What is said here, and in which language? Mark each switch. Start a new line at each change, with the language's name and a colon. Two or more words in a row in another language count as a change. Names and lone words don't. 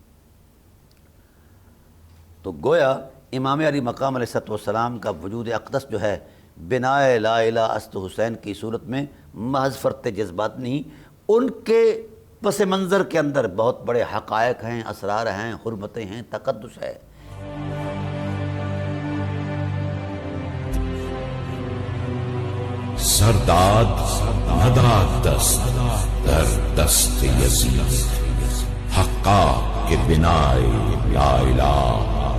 Urdu: تو گویا امام علی مقام
Arabic: علیہ السلام
Urdu: کا وجود اقدس جو ہے
Persian: بنا لا الہ است حسین
Urdu: کی صورت میں محض فرط جذبات نہیں، ان کے پس منظر کے اندر بہت بڑے حقائق ہیں، اسرار ہیں، حرمتیں ہیں، تقدس ہے۔
Persian: سرداد نداد دست در دست یزید، حقا کے بنائے لا الہ